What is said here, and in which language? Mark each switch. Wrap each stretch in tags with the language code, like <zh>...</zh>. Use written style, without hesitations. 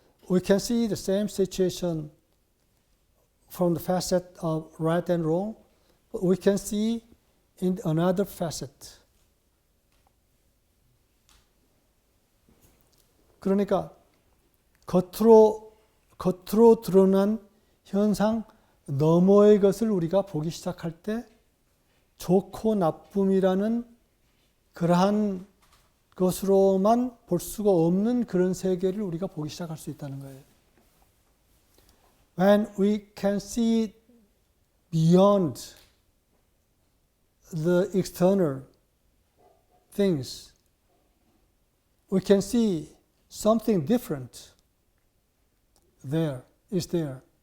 <en>We can see the same situation from the facet of right and wrong, but we can see in another facet.</en> <ko>그러니까 겉으로 드러난 현상 너머의 것을 우리가 보기 시작할 때 좋고 나쁨이라는 그러한 것으로만 볼 수가 없는 그런 세계를 우리가 보기 시작할 수 있다는 거예요.</ko> <en>When we can see beyond the external things, we can see something different is there.</en>